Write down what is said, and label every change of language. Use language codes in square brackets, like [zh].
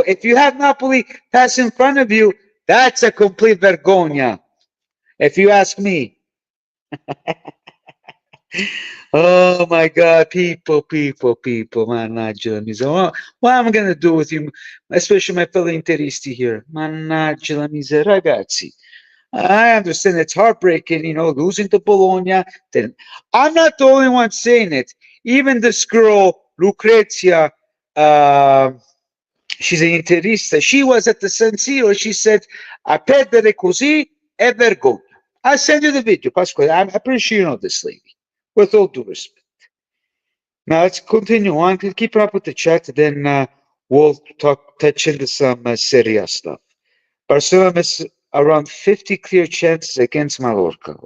[en] If you have Napoli pass in front of you, that's a complete vergogna. If you ask me. Oh my God, people, [it] mannaggia la miseria. [en] What am I going to do with you, especially my fellow interisti here? [it] Mannaggia la miseria, ragazzi. [en] I understand it's heartbreaking, you know, losing to Bologna. Then I'm not the only one saying it. Even this girl, Lucrezia, uh, she's an interista. She was at the San Siro. She said, [it] "A perdere così è vergogna." [en] I'll send you the video, Pasquale. I'm pretty sure you know this lady. With all due respect. Now let's continue on. Keep up with the chat, then we'll touch into some Serie A stuff. Barcelona missed around 50 clear chances against Mallorca.